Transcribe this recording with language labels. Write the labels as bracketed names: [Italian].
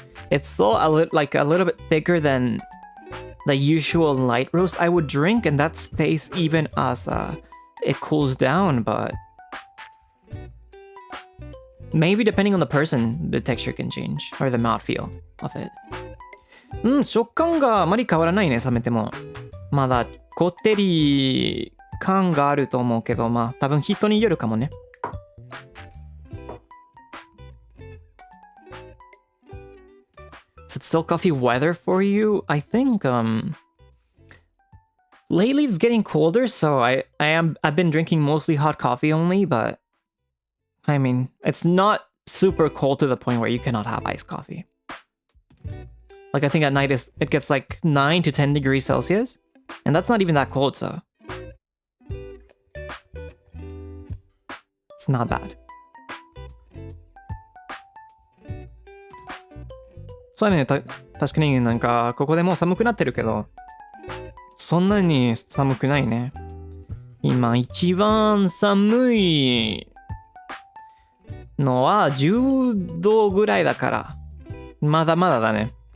[English] It's still a little bit thicker than the usual light roast I would drink, and that stays even as it cools down, but maybe depending on the person, the texture can change, or the mouthfeel of it. [Japanese] 食感があまり変わらないね、冷めても。まだこってり感があると思うけど、まあ多分人によるかもね。 [English] Is it still coffee weather for you? I think lately it's getting colder, so I've been drinking mostly hot coffee only, but I mean, it's not super cold to the point where you cannot have iced coffee. Like I think at night it gets like 9 to 10 degrees Celsius, and that's not even that cold, so it's not bad. [Japanese] そうだね、確かになんかここでもう寒くなってるけど、そんなに寒くないね。今一番寒いのは10度ぐらいだから、まだまだだね。